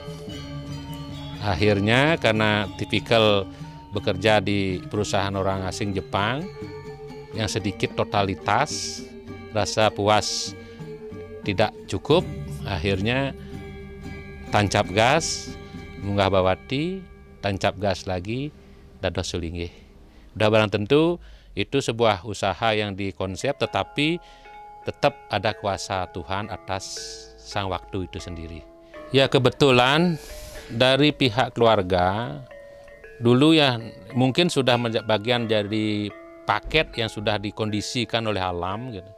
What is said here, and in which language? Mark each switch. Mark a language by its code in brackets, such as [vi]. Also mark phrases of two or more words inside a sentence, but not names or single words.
[id] Akhirnya karena tipikal bekerja di perusahaan orang asing Jepang yang sedikit totalitas, rasa puas tidak cukup, akhirnya tancap gas, [ban] munggah bawati, [id] tancap gas lagi, [ban] dados sulinggih. [id] Udah barang tentu itu sebuah usaha yang dikonsep, tetapi tetap ada kuasa Tuhan atas sang waktu itu sendiri. Ya kebetulan dari pihak keluarga dulu ya mungkin sudah bagian dari paket yang sudah dikondisikan oleh alam gitu.